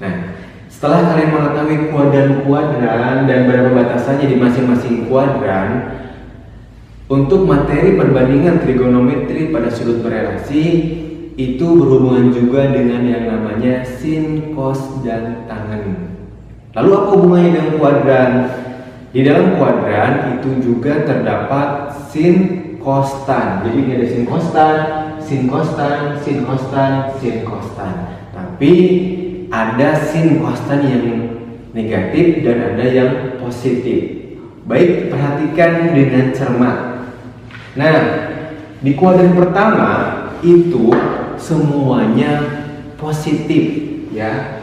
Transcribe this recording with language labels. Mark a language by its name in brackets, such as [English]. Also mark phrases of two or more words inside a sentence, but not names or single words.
[Indonesian] Nah, setelah kalian mengetahui kuadran dan berapa batasannya di masing-masing kuadran, untuk materi perbandingan trigonometri pada sudut berelasi itu berhubungan juga dengan yang namanya sin, cos, dan tangen. Lalu apa hubungannya dengan kuadran? Di dalam kuadran itu juga terdapat sin, cos, tan. Jadi ini ada sin, cos, tan, sin, cos, tan, sin, cos, tan, sin, cos, tan. Tapi ada sin, cos, tan yang negatif dan ada yang positif. Baik, perhatikan dengan cermat. Nah, di kuadran pertama itu semuanya positif, ya.